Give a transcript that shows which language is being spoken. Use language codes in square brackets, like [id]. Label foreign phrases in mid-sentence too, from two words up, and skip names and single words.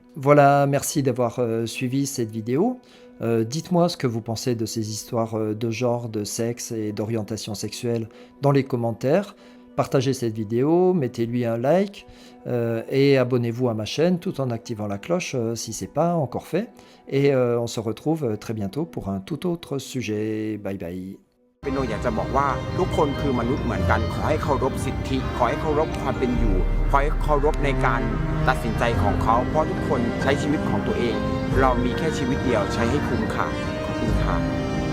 [fr] Voilà, merci d'avoir suivi cette vidéo. Dites-moi ce que vous pensez de ces histoires de genre, de sexe et d'orientation sexuelle dans les commentaires. Partagez cette vidéo, mettez-lui un like et abonnez-vous à ma chaîne tout en activant la cloche si ce n'est pas encore fait. Et on se retrouve très bientôt pour un tout autre sujet. [en] Bye bye. [th] เป็นโนอยากจะบอกว่าทุกคนคือมนุษย์เหมือนกันขอให้เคารพสิทธิขอให้เคารพความเป็นอยู่ขอให้เคารพในการตัดสินใจของเขาเพราะทุกคนใช้ชีวิตของตัวเองเรามีแค่ชีวิตเดียวใช้ให้คุ้มค่าขอบคุณค่ะ